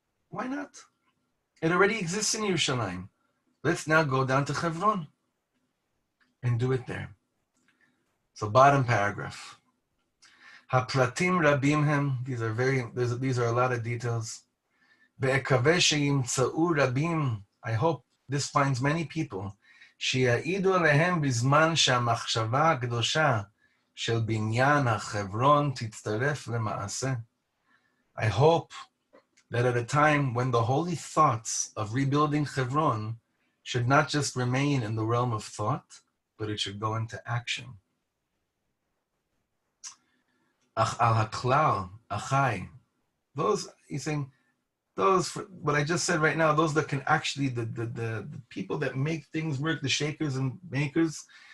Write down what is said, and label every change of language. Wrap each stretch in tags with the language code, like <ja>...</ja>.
<en>Why not? It already exists in Yerushalayim. Let's now go down to Chevron and do it there. So bottom paragraph.</en> <he>Hapratim rabim hem.</he> <en>These are a lot of details.</en> <he>Be'ekaveh sheyimtza'u rabim.</he> <en>I hope this finds many people.</en> <he>שיעידו עליהם בזמן שהמחשבה הקדושה של בניין החברון תצטרף למעשה.</he> <en>I hope that at a time when the holy thoughts of rebuilding Chevron should not just remain in the realm of thought, but it should go into action.</en> <he>Ach al haklal, achai.</he> <en>Those, he's saying, those, what I just said right now, those that can actually, the people that make things work, the shakers and makers.</en>